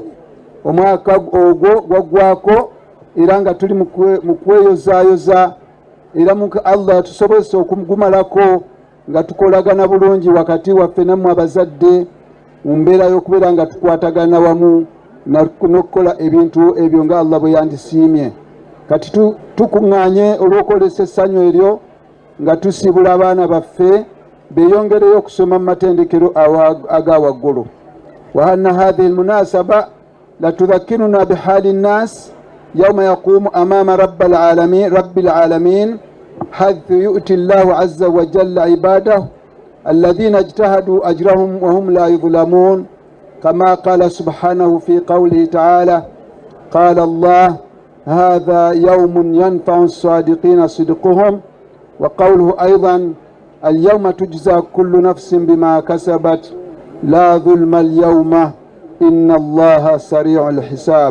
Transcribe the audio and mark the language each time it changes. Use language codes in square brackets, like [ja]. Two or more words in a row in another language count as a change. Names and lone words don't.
[lg] Omwaka ogwo gwaggwako era nga tuli mu kweyozaayoza, era Allah tusobose okumugumalako nga tukolagana bulungi wakati waffe nammwe abazadde mu mbeera y'okubeera nga tukwatagana wamu n'okukola ebintu ebyo nga Allah bwe yandisiimye. Kati tukuŋŋaanye olw'okolesa essanyu eryo nga tusibula abaana baffe beeyongereyo okusoma mu matendekero aga waggulu. [ar] وأن هذه المناسبة لتذكرنا بحال الناس يوم يقوم أمام رب العالمين حيث يؤتي الله عز وجل عباده الذين اجتهدوا أجرهم وهم لا يظلمون، كما قال سبحانه في قوله تعالى: قال الله هذا يوم ينفع الصادقين صدقهم، وقوله أيضا: اليوم تجزى كل نفس بما كسبت لا ظلم اليوم إن الله سريع الحساب.